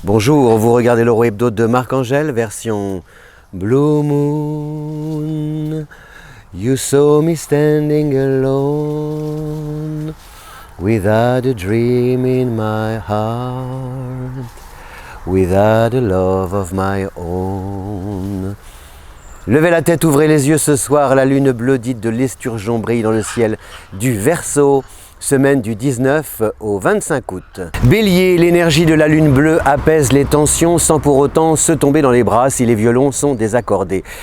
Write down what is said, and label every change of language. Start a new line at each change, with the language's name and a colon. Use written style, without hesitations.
French: Bonjour, vous regardez l'Euro Hebdo de Marc-Angèle, version Blue Moon.
English: You saw me standing alone, without a dream in my heart, without a love of my own.
French: Levez la tête, ouvrez les yeux ce soir, la lune bleue dite de l'esturgeon brille dans le ciel du Verseau. Semaine du 19 au 25 août. Bélier, l'énergie de la lune bleue apaise les tensions sans pour autant se tomber dans les bras si les violons sont désaccordés.